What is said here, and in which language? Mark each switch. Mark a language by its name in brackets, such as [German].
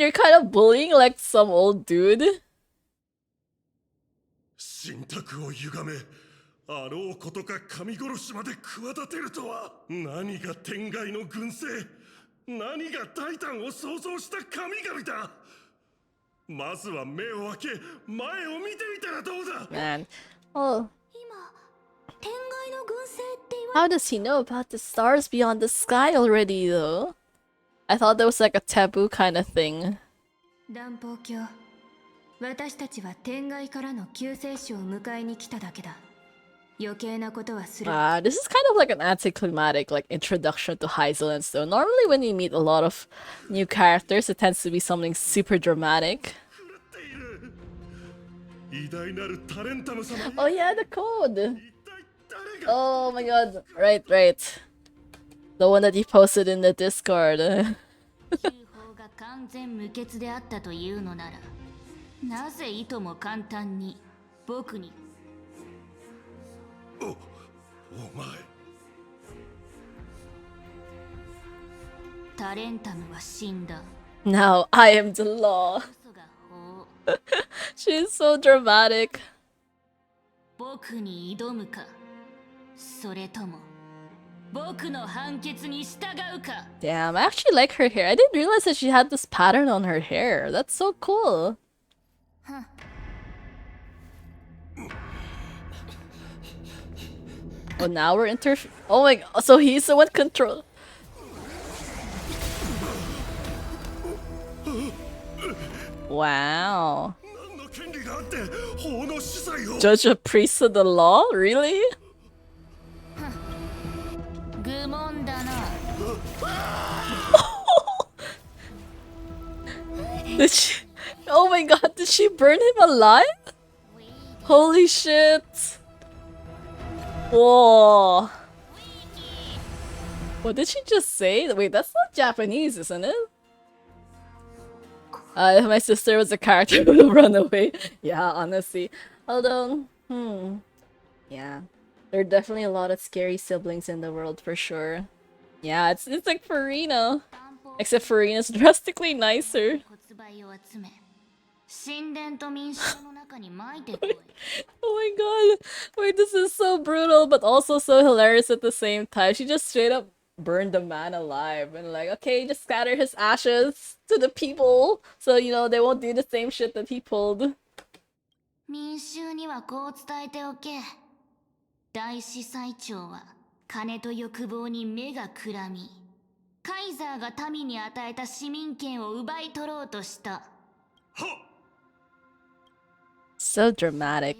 [English] You're kind of bullying like some old dude. [Japanese] 神託を歪め、あろうことか神殺しまで企てるとは。何が天外の群生、何がタイタンを創造した神々だ。まずは目を開け、前を見てみたらどうだ。 [English] Man. Oh. [Japanese] 今、天外の群生って言わ [English] How does he know about the stars beyond the sky already, though? I thought that was like a taboo kind of thing. [Japanese] 南方教、私たちは天外からの救世主を迎えに来ただけだ。余計なことはする。 [English] This is kind of like an anticlimactic like introduction to Hyzolence though. Normally when you meet a lot of new characters, it tends to be something super dramatic. [Japanese] 偉大なるタレンタム様に [English] Oh yeah, the code! [Japanese] 一体誰が [English] Oh my god. Right. The one that you posted in the Discord. [Japanese] 修法が完全無欠であったというのなら、なぜいとも簡単に僕に。お前タレンタムは死んだ。 [English] Now I am the law. [Japanese] 嘘が法。 [English] She's so dramatic. [Japanese] 僕に挑むか、それとも僕の判決に従うか。 [English] Damn, I actually like her hair. I didn't realize that she had this pattern on her hair. That's so cool. Oh, now we're oh my god, so he's the one control. Wow. [Japanese] 何の権利があって法の司祭を [English] Judge a priest of the law? Really? [Japanese] 愚問だな。 [English] Did she? Oh my god, did she burn him alive? Holy shit. Whoa. What did she just say? Wait, that's not Japanese, isn't it? If my sister was a character, would have run away. Yeah, honestly. Although, yeah. There are definitely a lot of scary siblings in the world for sure. Yeah, it's like Farina. Except Farina's drastically nicer. [Japanese] 骨灰を集め、神殿と民衆の中に撒いてこい。 [English] Oh my god. Wait, this is so brutal, but also so hilarious at the same time. She just straight up burned the man alive and like, okay, just scatter his ashes to the people so, you know, they won't do the same shit that he pulled. [Japanese] 民衆にはこう伝えておけ。大司祭長は金と欲望に目がくらみ、カイザーが民に与えた市民権を奪い取ろうとした。 [English] So dramatic.